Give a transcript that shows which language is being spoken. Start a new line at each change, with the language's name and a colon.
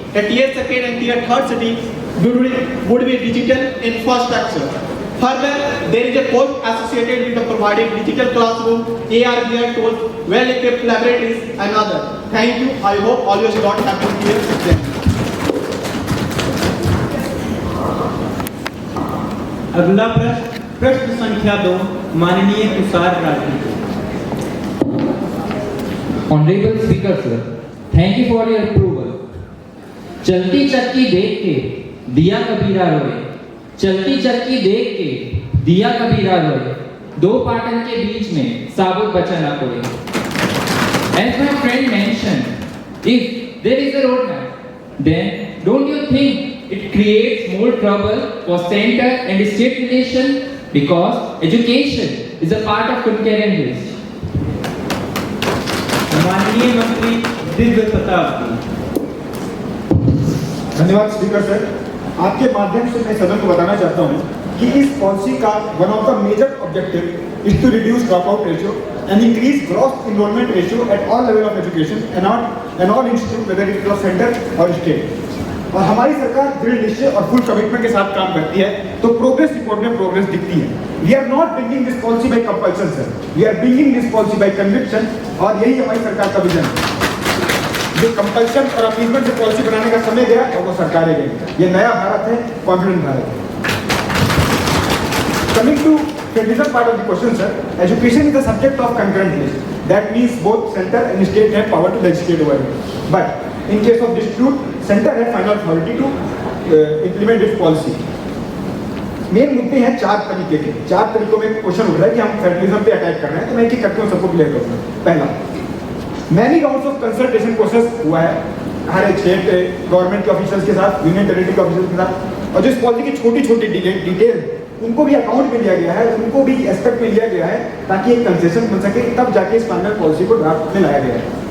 English: The tier 2nd and tier 3rd city would be digital infrastructure. Further, there is a cost associated with the providing digital classroom, AR/VR tools, well-equipped laboratories, and others. Thank you. I hope all you not have been clear.
Hindi: अगला प्रश्न संख्या 2 माननीय Tushar Rathi.
English: Honorable Speaker, sir, thank you for your approval.
Hindi: चलती चक्की देख के दिया कबीरा रोए, चलती चक्की देख के दिया कबीरा रोए, दो पाटन के बीच में साबुत बचा ना कोई.
English: As my friend mentioned, if there is a roadmap, then don't you think it creates more trouble for center and state relation, because education is a part of concurrent list.
Hindi: माननीय मंत्री दिव्य प्रताप जी. धन्यवाद स्पीकर सर. आपके माध्यम से मैं सदन को बताना चाहता हूं कि इस पॉलिसी का
English: One of the major objective is to reduce drop out ratio and increase gross enrolment ratio at all level of education and all institute whether it is centre or state.
Hindi: और हमारी सरकार दृढ़ निश्चय और फुल कमिटमेंट के साथ काम करती है, तो प्रोग्रेस रिपोर्ट में प्रोग्रेस दिखती है.
English: we are not bringing this policy by compulsion sir, we are bringing this policy by conviction,
Hindi: और यही हमारी सरकार का विजन है. जो कंपल्सन और अपीलमेंट से पॉलिसी बनाने का समय गया और वो सरकारें गई. ये नया भारत है, कॉन्फिडेंट भारत है.
English: Coming to criticism part of the question, sir, education is the subject of concurrent list. That means both center and state have power to legislate over it. But in case of dispute, center has final authority to implement its policy.
Hindi: Main मुद्दे हैं चार तरीके के. चार तरीकों में question उठ रहा है कि हम फेडरलिज्म पे अटैक कर रहे हैं, तो मैं एक एक करके उन सबको क्लियर करूंगा. पहला,
English: many rounds of consultation process
Hindi: हुआ है हर एक स्टेट गवर्नमेंट के ऑफिसर्स के साथ, यूनियन टेरिटरी के ऑफिसर्स के साथ, और जो इस पॉलिसी की छोटी छोटी डिटेल उनको भी अकाउंट में लिया गया है, उनको भी एस्पेक्ट में लिया गया है, ताकि एक कंसेशन बन सके, तब जाके इस फाइनल पॉलिसी को ड्राफ्ट में लाया गया है.